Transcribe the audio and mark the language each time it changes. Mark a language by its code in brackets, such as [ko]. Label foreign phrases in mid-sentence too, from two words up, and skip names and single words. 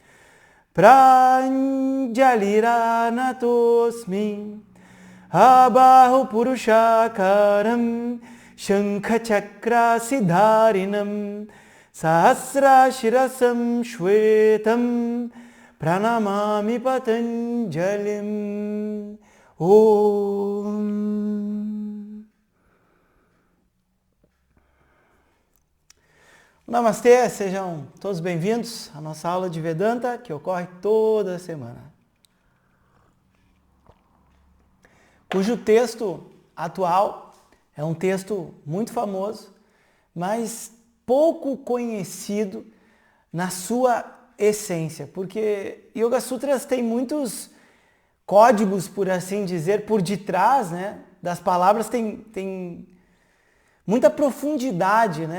[sa] प्राञ्जलिरानतोऽस्मि आबाहु पुरुषाकारं शङ्खचक्र असिधारिणं सहस्रशिरसं श्वेतं प्रणमामि पतञ्जलिम्. ॐ नमस्ते, [pt] sejam todos bem-vindos à nossa aula de Vedanta, que ocorre toda semana, cujo texto atual é um texto muito famoso, mas pouco conhecido na sua essência, porque Yoga Sutras tem muitos códigos, por assim dizer, por detrás, né, das palavras, tem muita profundidade, né?